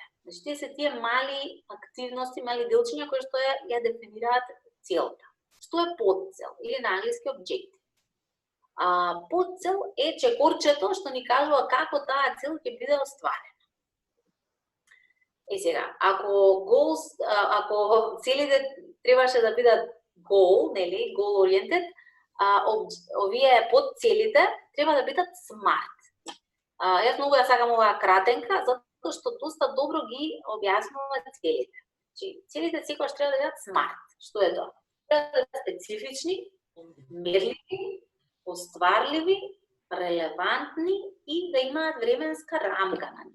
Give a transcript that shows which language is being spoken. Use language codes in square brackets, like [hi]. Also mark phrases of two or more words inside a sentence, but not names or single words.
[mk] Значи тие се тие мали активности, мали делчиња кои што ја дефинираат целта. Што е подцел или на англиски objective? Подцел е чекорчето што ни кажува како таа цел ќе биде остварена. Сега, ако целите требаше да бидат goal, нели, [en] goal oriented, [mk] овие подцелите треба да бидат smart. Јас многу ја сакам оваа кратенка, затоа што доста добро ги објаснува целите. Целите секогаш треба да бидат smart. Што е тоа? Треба да бидат специфични, мерливи, остварливи, релевантни и да имаат временска рамка на нив.